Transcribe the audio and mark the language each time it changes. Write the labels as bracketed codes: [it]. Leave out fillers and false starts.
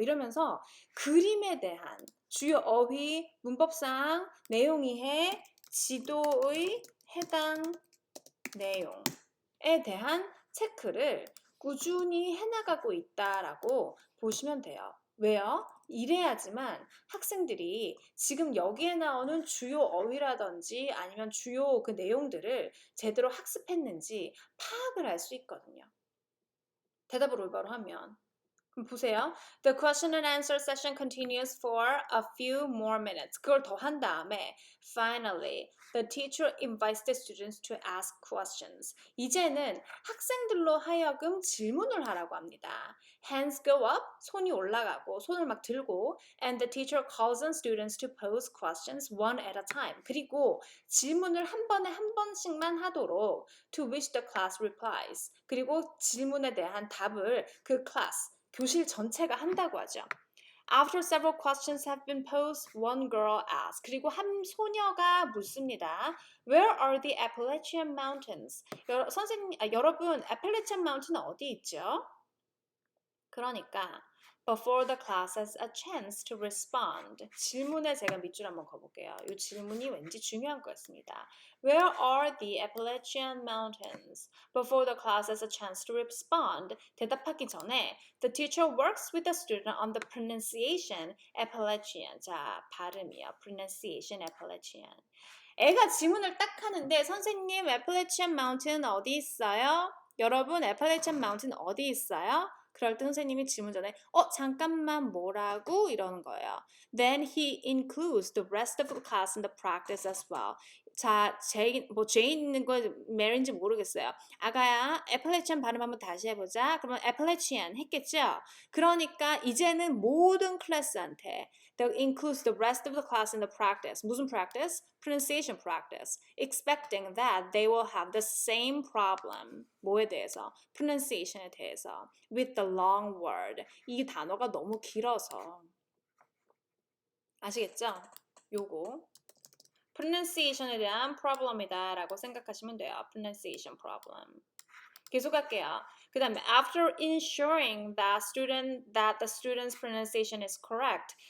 [ko] 이러면서 그림에 대한 주요 어휘, 문법상, 내용 이해, 지도의 해당 내용에 대한 체크를 꾸준히 해나가고 있다라고 보시면 돼요. 왜요? 이래야지만 학생들이 지금 여기에 나오는 주요 어휘라든지 아니면 주요 그 내용들을 제대로 학습했는지 파악을 할 수 있거든요. 대답을 올바로 하면. 그럼 보세요. [en] The question and answer session continues for a few more minutes. [ko] 그걸 더 한 다음에 [en] finally, the teacher invites the students to ask questions. [ko] 이제는 학생들로 하여금 질문을 하라고 합니다. [en] Hands go up, [ko] 손이 올라가고 손을 막 들고 [en] and the teacher calls on students to pose questions one at a time. [ko] 그리고 질문을 한 번에 한 번씩만 하도록 [en] to which the class replies. [ko] 그리고 질문에 대한 답을 그 class 교실 전체가 한다고 하죠. [en] After several questions have been posed, one girl asks. [ko] 그리고 한 소녀가 묻습니다. [en] Where are the Appalachian Mountains? [ko] 여러분, Appalachian Mountain 어디 있죠? 그러니까 [en] before the class has a chance to respond. [ko] 질문에 제가 밑줄 한번 그어볼게요. 이 질문이 왠지 중요한 거였습니다. [en] Where are the Appalachian Mountains? Before the class has a chance to respond. [ko] 대답하기 전에 [en] the teacher works with the student on the pronunciation Appalachian. [ko] 자, 발음이요. pronunciation Appalachian. 애가 질문을 딱 하는데 선생님, Appalachian Mountain 어디 있어요? 여러분, Appalachian Mountain 어디 있어요? 그럴 때 선생님이 질문 전에 잠깐만 뭐라고? 이러는 거예요. [en] Then he includes the rest of the class in the practice as well. [ko] 자, 제인인 거 메리인지 모르겠어요. 아가야, 애플레치안 발음 한번 다시 해보자. 그러면 애플레치안 했겠죠? 그러니까 이제는 모든 클래스한테 [en] that includes the rest of the class in the practice. [ko] 무슨 practice? [en] Pronunciation practice. Expecting that they will have the same problem. [ko] 뭐에 대해서? Pronunciation에 대해서. [en] With the long word. [ko] 이 단어가 너무 길어서. 아시겠죠? 요거. pronunciation에 대한 problem이다 라고 생각하시면 돼요. [en] pronunciation problem. [ko] 계속할게요. 그 다음에 [en] after ensuring that the student's pronunciation is correct.